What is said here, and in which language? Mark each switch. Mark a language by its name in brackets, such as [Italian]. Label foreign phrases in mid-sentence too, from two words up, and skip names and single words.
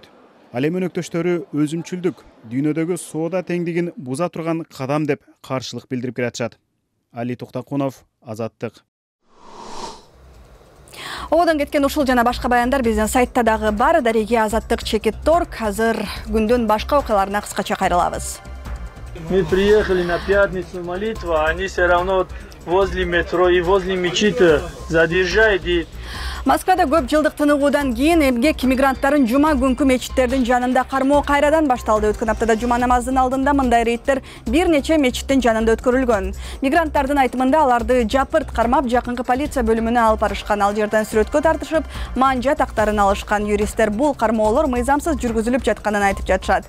[Kyrgyz] Ал эми өнөктөштөрү өзүмчүлдүк, дүйнөдөгү соода теңдигин буза турган кадам деп каршылык билдирип келатышат. Али Токтокунов, Азаттык. Одан кеткен ушул жана башка баяндар биздин сайтта дагы бар. Дареги Азаттык Чекит.орг. Азыр күндүн башка окуяларына кыскача кайрылабыз. [Russian] Мы приехали на пятницу молитва, они все равно возле метро и возле мечети задержают и [Kyrgyz] Москвада көп жылдык тыныгуудан кийин эмгек мигранттарын жума күнкү мечиттердин жанында кармоо кайрадан башталды. Өткөн аптада жума намазынын алдында мындай рейдтер бир нече мечиттин жанында өткөрүлгөн. Мигранттардын айтымында аларды жапырт кармап, жакынкы полиция бөлүмүнө алып барышкан. Ал жерден сүрөткө тартышып, манжа тактарын алышкан. Юристтер бул кармоолор мыйзамсыз жүргүзүлүп жатканын айтып жатышат.